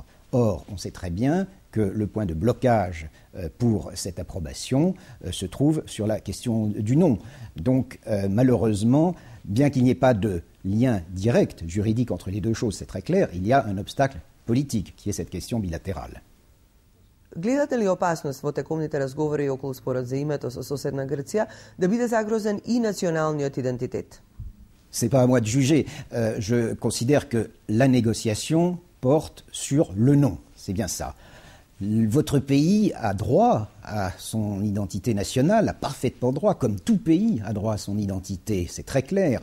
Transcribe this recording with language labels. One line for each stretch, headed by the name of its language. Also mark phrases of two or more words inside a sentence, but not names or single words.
French: Or, on sait très bien que le point de blocage pour cette approbation se trouve sur la question du non. Donc, malheureusement, bien qu'il n'y ait pas de lien direct juridique entre les deux choses, c'est très clair, il y a un obstacle politique, qui est cette question bilatérale.
Macedonian: Гледате ли опасност во тековните разговори околу спорот за името со соседна Грција да биде загрозен и националниот идентитет?
French: C'est pas à moi de juger. Je considère que la négociation porte sur le non. C'est bien ça. Votre pays a droit à son identité nationale, a parfaitement droit, comme tout pays a droit à son identité, c'est très clair.